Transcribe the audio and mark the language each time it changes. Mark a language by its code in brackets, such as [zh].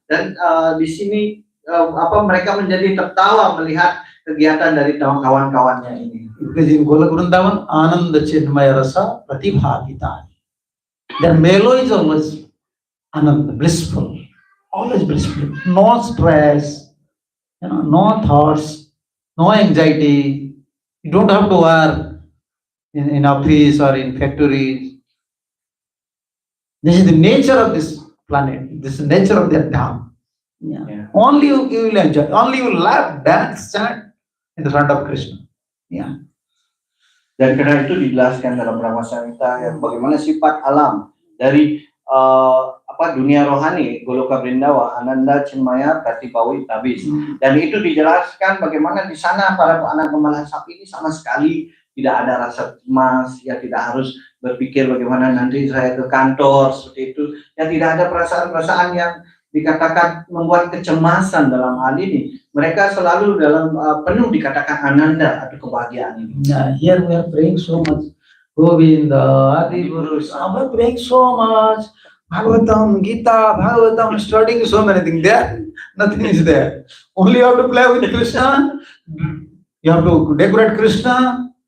[id] Dan di sini mereka menjadi tertawa melihat kegiatan dari kawan-kawannya ini. [sa] In Golok Vrindavan, Ananda Chinmaya Rasa Pratibhavita. [en] Their melo is always Ananda, blissful, always blissful. No stress, no thoughts, no anxiety. You don't have to work in office or in factories. This is the nature of this planet. This is the nature of their dham. Yeah. Only you will enjoy. Only you will laugh, dance, chant in the front of Krishna. Yeah. [id] Dan karena itu dijelaskan dalam Brahma Samhita bagaimana sifat alam dari dunia rohani Goloka Vrindavan, [sa] Ananda Chinmaya Pratibhavita. [id] Dan itu dijelaskan bagaimana di sana para anak gembala sapi ini sama sekali tidak ada rasa cemas, tidak harus berpikir bagaimana nanti saya ke kantor seperti itu, tidak ada perasaan-perasaan yang dikatakan membuat kecemasan dalam hal ini. Mereka selalu dalam penuh dikatakan ananda atau kebahagiaan ini. [en] Here we are praying so much. Govinda, Adi Guru, we are praying so much. Bhagavatam, Gita, Bhagavatam, studying so many things there. Nothing is there. Only you have to play with Krishna. You have to decorate Krishna.